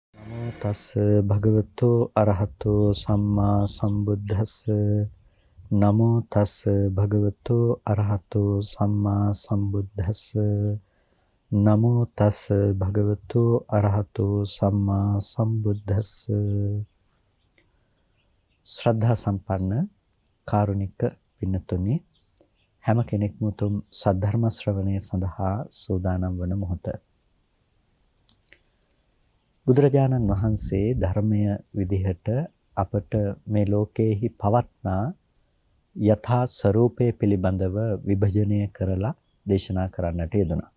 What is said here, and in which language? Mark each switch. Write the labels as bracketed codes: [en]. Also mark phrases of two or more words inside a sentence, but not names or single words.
[pi] නමෝ තස් භගවතු අරහතෝ සම්මා සම්බුද්දස්ස. නමෝ තස් භගවතු අරහතෝ සම්මා සම්බුද්දස්ස. නමෝ තස් භගවතු අරහතෝ සම්මා සම්බුද්දස්ස. [si] ශ්‍රද්ධා සම්පන්න කාරුණික පින්නතුනි, හැම කෙනෙක්ම උතුම් සද්ධර්ම ශ්‍රවණය සඳහා සූදානම් වන මොහොත. බුදුරජාණන් වහන්සේ ධර්මය විදිහට අපට මේ ලෝකයේහි පවත්නා යථා ස්වરૂපයේ පිළිබඳව විභජනය කරලා දේශනා කරන්නට යෙදුණා.